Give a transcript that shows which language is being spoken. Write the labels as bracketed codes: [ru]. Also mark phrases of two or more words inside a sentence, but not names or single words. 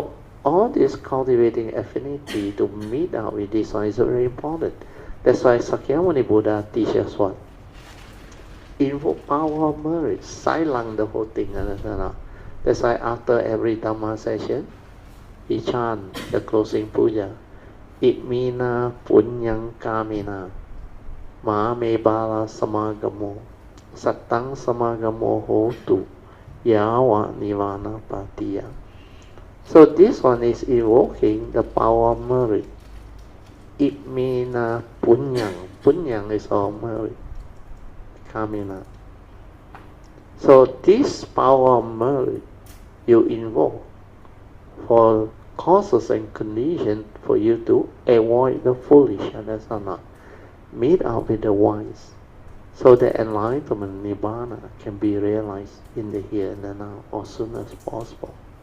[en] So all this cultivating affinity to meet out with this one is very important. That's why Sakyamuni Buddha teaches what? Invoke power of merit, silence the whole thing. That's why after every Dhamma session, he chant the closing puja. [pi] Itmina punyang kamina, ma me bala samagamo, satang samagamo hotu, yawa nivana patiya. [en] So this one is evoking the power of merit. [pi] Itmina punyang. [en] Punyang is all merit. Kamina. So this power of merit you invoke for causes and conditions for you to avoid the foolish, understand? Meet out with the wise, so the enlightenment nibbana can be realized in the here and the now as soon as possible.